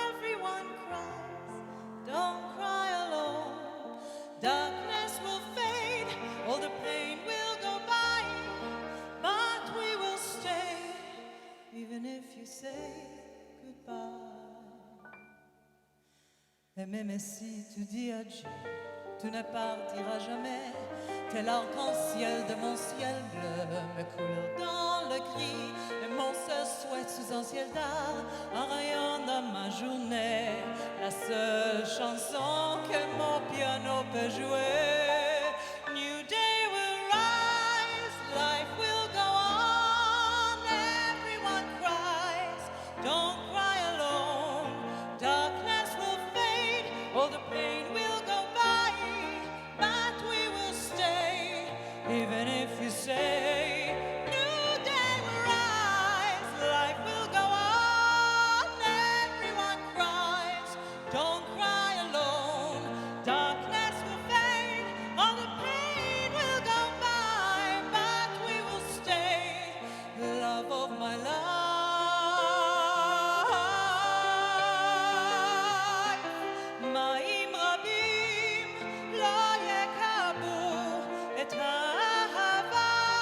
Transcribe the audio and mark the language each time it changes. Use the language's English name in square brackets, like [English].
[English] Everyone cries, don't cry alone. Darkness will fade, all the pain will go by, but we will stay, even if you say goodbye. [French] Et même si tu dis adieu, tu ne partiras jamais. Tel arc-en-ciel de mon ciel bleu me coule dans le cri. Et mon seul souhait sous un ciel d'art, un rayon dans ma journée. La seule chanson que mon piano peut jouer. [English] New day will rise, life will go on. Everyone cries, don't cry alone. Darkness will fade, all the pain will go by, but we will stay, even if you say new day will rise, life will go on. Everyone cries, don't cry alone. Darkness will fade, all the pain will go by, but we will stay, love of my life. [Hebrew] מים רבים לא יקבעו את האהבה